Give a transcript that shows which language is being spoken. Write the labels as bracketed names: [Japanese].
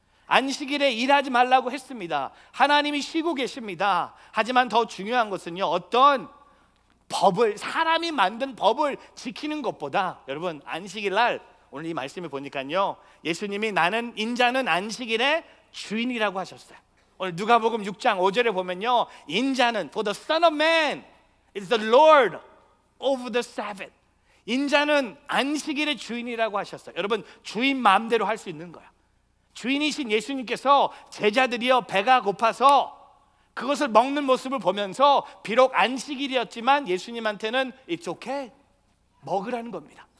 [Korean] 안식일에 일하지 말라고 했습니다. 하나님이 쉬고 계십니다. 하지만 더 중요한 것은요, 어떤 법을, 사람이 만든 법을 지키는 것보다, 여러분, 안식일 날 오늘 이 말씀을 보니까요, 예수님이 나는 인자는 안식일의 주인이라고 하셨어요. 오늘 누가복음 6장 5절에 보면요, 인자는 [English] for the Son of Man is the Lord over the Sabbath. [Korean] 인자는 안식일의 주인이라고 하셨어요. 여러분, 주인 마음대로 할 수 있는 거예요. 주인이신 예수님께서 제자들이요, 배가 고파서 그것을 먹는 모습을 보면서 비록 안식일이었지만 예수님한테는 [English] It's okay, [Korean] 먹으라는 겁니다.